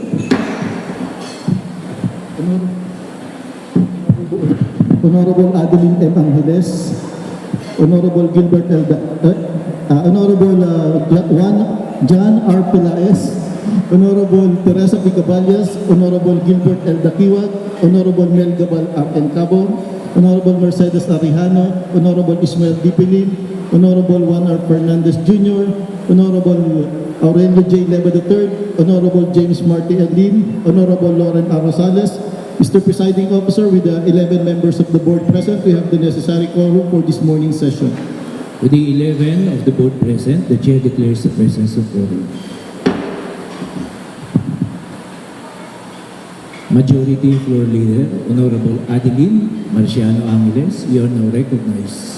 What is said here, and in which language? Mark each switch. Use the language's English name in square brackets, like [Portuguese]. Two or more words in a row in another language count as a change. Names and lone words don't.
[English] Honorable Adeline M. Angeles, Honorable Gilbert L. Honorable John R. Pelaez, Honorable Teresa P. Caballas, Honorable Gilbert L. Dakiwag, Honorable Mel Gabal R. Cabo, Honorable Mercedes Arihano, Honorable Ismael Dipilin, Honorable Juan R. Fernandez Jr., Honorable Aurelio J. Leva III, Honorable James Marty L. Lim, Honorable Lauren R. Rosales. Mr. Presiding Officer, with the 11 members of the board present, we have the necessary quorum for this morning's session. With the 11 of the board present, the chair declares the presence of quorum. Majority Floor Leader, Honorable Adeline Marciano Angeles, you are now recognized.